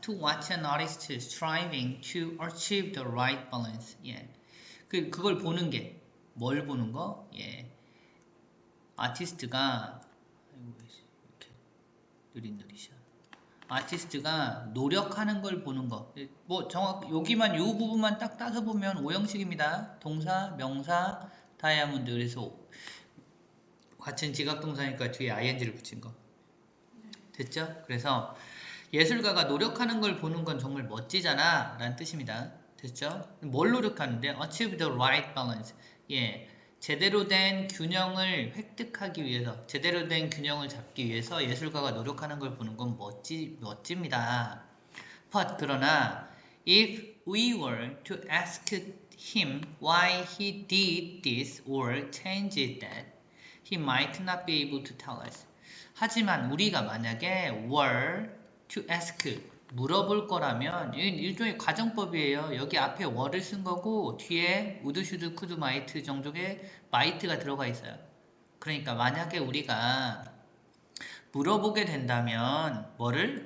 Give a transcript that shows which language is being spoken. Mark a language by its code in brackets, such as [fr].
[en] To watch an artist striving to achieve the right balance. [ko] 예. 그걸 보는 게, 뭘 보는 거? 예. 아티스트가, 아이고, 이렇게 느릿느릿이야. 아티스트가 노력하는 걸 보는 거. 뭐 여기만 요 부분만 딱 따서 보면 오형식입니다. 동사, 명사, 다이아몬드. 그래서 같은 지각동사니까 뒤에 ing를 붙인 거. 됐죠? 그래서 예술가가 노력하는 걸 보는 건 정말 멋지잖아 라는 뜻입니다. 됐죠? 뭘 노력하는데? [en] Achieve the right balance. [ko] 예. 제대로 된 균형을 획득하기 위해서, 제대로 된 균형을 잡기 위해서 예술가가 노력하는 걸 보는 건 멋집니다. [en] But [ko] 그러나 [en] if we were to ask him why he did this or changed that, he might not be able to tell us. [ko] 하지만 우리가 만약에 [en] were to ask, [ko] 물어볼 거라면 일종의 가정법이에요. 여기 앞에 were를 쓴 거고 뒤에 would, should, could, might 정도의 might가 들어가 있어요. 그러니까 만약에 우리가 물어보게 된다면 뭐를?